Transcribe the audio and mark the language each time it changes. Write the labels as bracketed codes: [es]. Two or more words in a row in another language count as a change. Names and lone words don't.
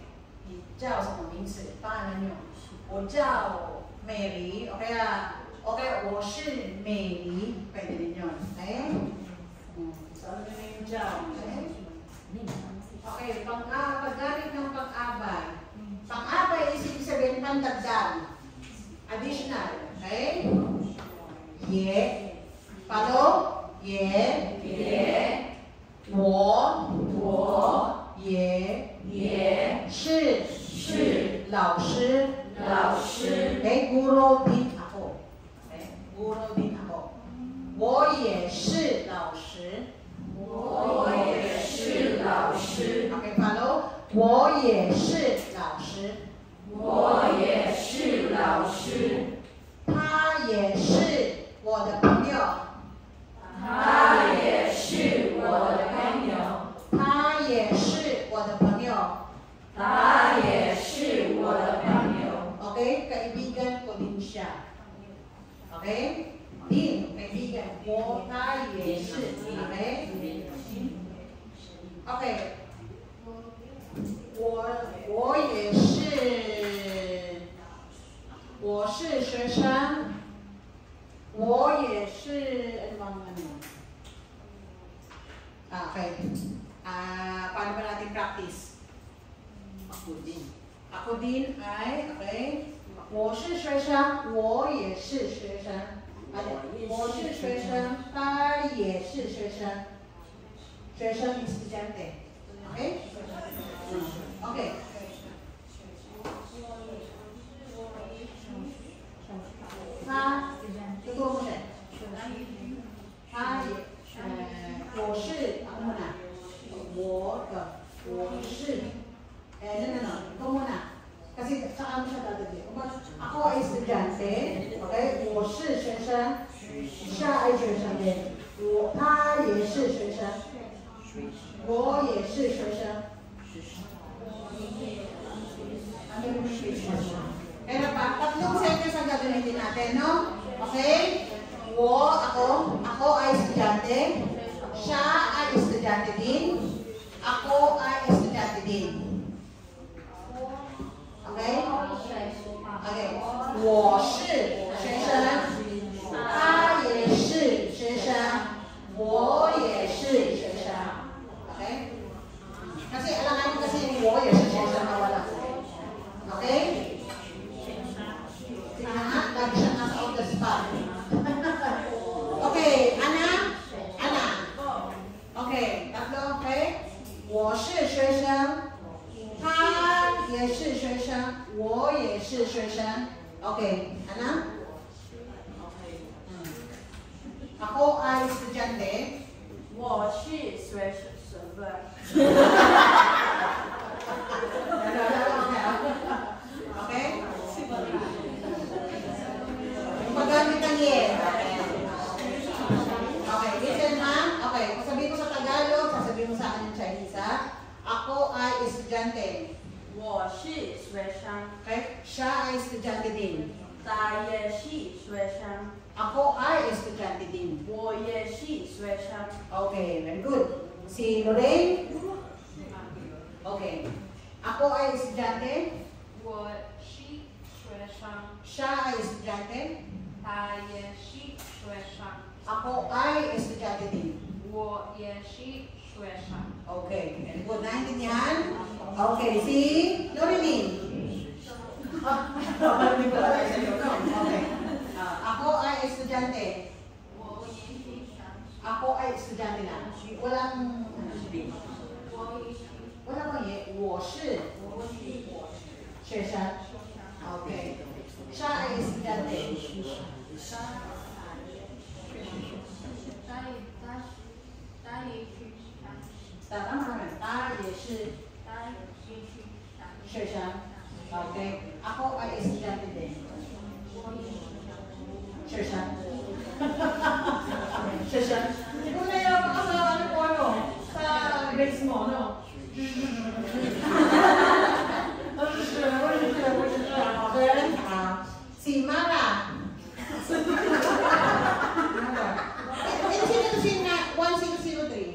[zh] 你叫 [tl] sa Mumingsi, pangalan nyo. O Jiao Mary, o kaya, o shi Mary, pwede din yun. Okay? So, ano na yung Jiao? Okay? Okay, paggamit ng pag ng dagdag. Additional. Okay? Ye. Follow? Ye. Wo. [zh] 也。是。老师. [tl] Okay? Guro din ako. Okay? Guro din ako. [zh] 我也是老师. [tl] Okay, follow. [zh] 我也是老师。他也是我的朋友。他也是我的朋友。Okay, [tl] kaibigan ko din siya. Okay? Din, kaibigan ko. [zh] 他也是。Okay? Okay. 我也是，我是学生，我也是 okay. [tl] Paano ba natin practice? Ako din ay, okay. [zh] 我是学生，我也是学生。我是学生，他也是学生。学生 estudiante. Okay? [tl] Okay. Ha, totoo mo siya. Ha, [zh] 我是, [tl] ako muna. [zh] 我是, [tl] ito muna. Kasi saan mo siya dadagay. Ako ay estudyante, [zh] okay? 我是学生, [tl] siya ay 学生din. [zh] 他也是学生。我也是学生。 [tl] Pero pa, tatlong sentence ang gagamitin natin, no? Okay? Ako ay estudyante. Siya ay estudyante din. Ako ay estudyante din. Okay? Okay. [zh] 我是学生。他也是学生。我也是学生。Okay? [tl] Kasi alangan kasi yung [zh] 我也是学生 [tl] na wala. Okay? Lagi siya nasa [en] on the spot. [tl] Okay, Ana. Okay, tatlo, okay? [zh] 我是学生，他也是学生，我也是学生。Okay, Ana? [tl] Ako ay estudyante. [zh] 我是学生。 [tl] Okay? Paggamit ng yen. [en] Okay, listen [tl] ha. Okay, sasabihin ko sa Tagalog, sasabihin mo sa akin yung Chinese ha. Ako ay estudyante. [zh] 我是学生。 [tl] Okay? Siya ay estudyante din. [zh] 他也是学生。 [tl] Ako ay estudyante din. [zh] 我也是学生。 [en] Okay, very good. [tl] Si Lorraine? Okay. Ako ay estudyante. [zh] 我是学生。 [tl] Siya ay estudyante. [zh] 他也是学生。 [tl] Ako ay estudyante din. [zh] 我也是学生。 [en] Okay, very good. [tl] Naintindihan? Okay, si Loreline. Okay. Ako ay estudyante. Ako ay estudyante lang. Walang ye. [zh] 我是学生. [tl] Okay. Siya ay estudyante. Tama naman. [zh] 他也是学生. [tl] Okay. Ako ay estudyante din. [zh] 学生. 学生. [tl] Kung nahirapan ka sa ano po ano, sa grades mo, no? Okay. Si Mara. Sino 1003?